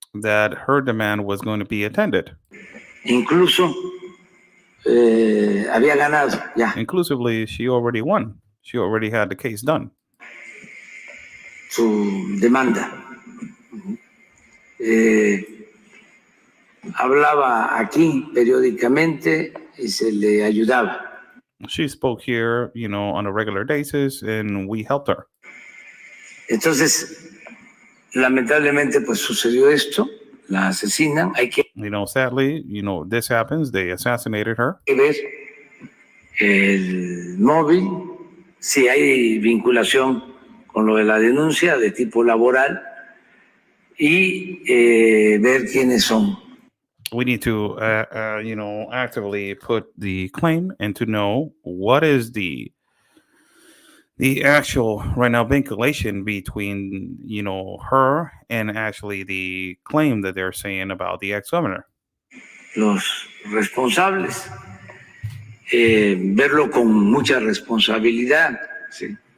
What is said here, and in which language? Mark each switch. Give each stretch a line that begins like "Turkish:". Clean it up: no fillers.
English: That her demand was going to be attended.
Spanish: Incluso había ganado ya.
English: Inclusively, she already won. She already had the case done.
Spanish: Su demanda. Hablaba aquí periódicamente y se le ayudaba.
English: She spoke here, on a regular basis, and we helped her.
Spanish: Entonces, lamentablemente, pues sucedió esto. La asesinan. Hay que
English: sadly, this happens. They assassinated her.
Spanish: ver el móvil, si hay vinculación con lo de la denuncia de tipo laboral y ver quiénes son.
English: We need to, actively put the claim and to know what is the actual right now vinculation between, her and actually the claim that they're saying about the ex-governor.
Spanish: Los responsables, verlo con mucha responsabilidad, ¿sí?